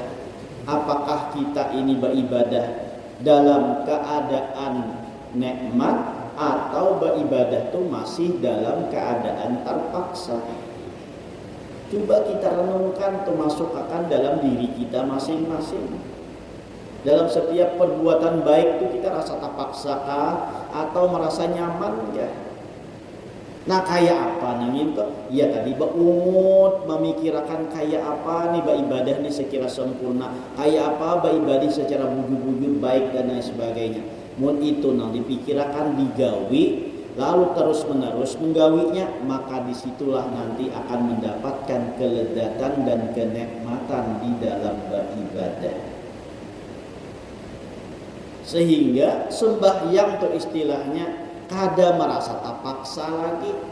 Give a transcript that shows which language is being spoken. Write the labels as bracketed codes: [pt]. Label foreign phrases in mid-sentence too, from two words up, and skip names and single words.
[id] Apakah kita ini beribadah dalam keadaan nikmat atau beribadah itu masih dalam keadaan terpaksa? Coba kita renungkan, termasukkan dalam diri kita masing-masing. Dalam setiap perbuatan baik itu kita rasa terpaksa atau merasa nyaman ya? [bjn] Nah kayak apa nangin tuh? Ya tadi beungut memikirkan kayak apa nih beribadah nih sekira sempurna, kayak apa beribadah secara bujur-bujur baik dan lain sebagainya. Mun itu nang dipikirkan digawi lalu terus menerus menggawinya, [id] maka disitulah nanti akan mendapatkan kelezatan dan kenikmatan di dalam beribadah. [bjn] Sehingga sembahyang tuh istilahnya kada merasa terpaksa lagi.